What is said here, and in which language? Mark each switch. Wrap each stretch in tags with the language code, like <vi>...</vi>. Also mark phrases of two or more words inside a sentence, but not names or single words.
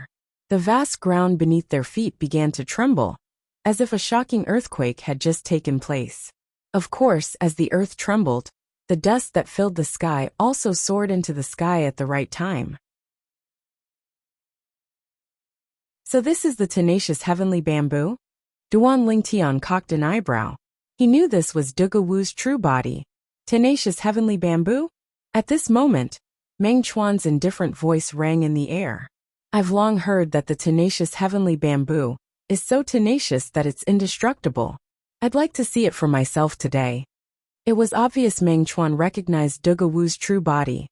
<en>The vast ground beneath their feet began to tremble, as if a shocking earthquake had just taken place. Of course, as the earth trembled, the dust that filled the sky also soared into the sky at the right time. So this is the tenacious heavenly bamboo? Duan Ling Tian cocked an eyebrow. He knew this was Dugu Wu's true body. Tenacious heavenly bamboo? At this moment, Meng Chuan's indifferent voice rang in the air. I've long heard that the tenacious heavenly bamboo is so tenacious that it's indestructible. I'd like to see it for myself today. It was obvious Meng Chuan recognized Dugu Wu's true body.</en>